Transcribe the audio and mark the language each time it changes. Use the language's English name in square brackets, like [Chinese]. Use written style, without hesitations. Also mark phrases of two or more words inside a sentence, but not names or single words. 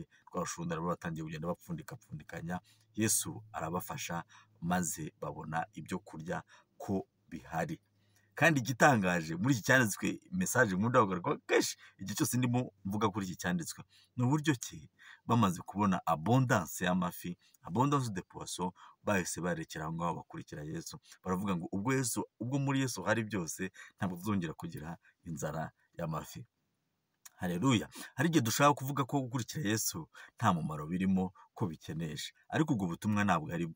[Kinyarwanda] Rwa rushundura rero batangiye kugenda bapfundikanya. Yesu arabafasha maze babona ibyo kurya ko bihari. Kandi igitangaje muri iki cyanditswe, mesaje nkunda kugaruka kenshi igihe cyose ndimo mvuga kuri iki cyanditswe, ni uburyo ki bamaze kubona abondance y'amafi, [French] abondance de poisson, [Kinyarwanda] bahise barekera aho ngaho bakurikira Yesu. Baravuga ngo ubwo muri Yesu hari byose, ntabwo tuzongera kugira inzara y'amafi. Haleluya. Hari igihe dushaka kuvuga ko gukurikira Yesu nta mumaro birimo, ko bikenesha, ariko ubwo butumwa ntabwo aribwo.